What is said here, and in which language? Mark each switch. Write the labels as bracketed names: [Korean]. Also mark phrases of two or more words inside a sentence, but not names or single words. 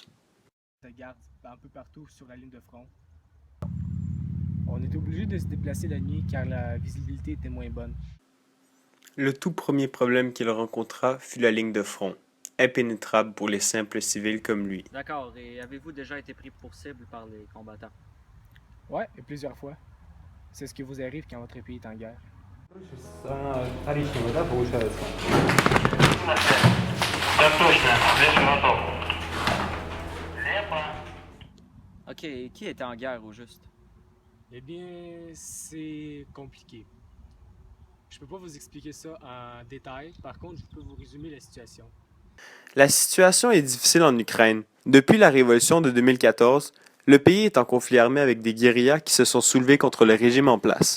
[French] De garde un peu partout sur la ligne de front. On était obligé de se déplacer la nuit car la visibilité était moins bonne. Le tout premier problème qu'il rencontra fut la ligne de front, impénétrable pour les simples civils comme lui. D'accord, et avez-vous déjà été pris pour cible par les combattants? Ouais, et plusieurs fois. C'est ce qui vous arrive quand votre pays est en guerre. [Russian] Коричневый, да, получается? Так точно, весь готов. Лепо. [French] Ok, et qui était en guerre au juste? Eh bien, c'est compliqué. Je peux pas vous expliquer ça en détail. Par contre, je peux vous résumer la situation. La situation est difficile en Ukraine. Depuis la révolution de 2014, le pays est en conflit armé avec des guérillas qui se sont soulevés contre le régime en place.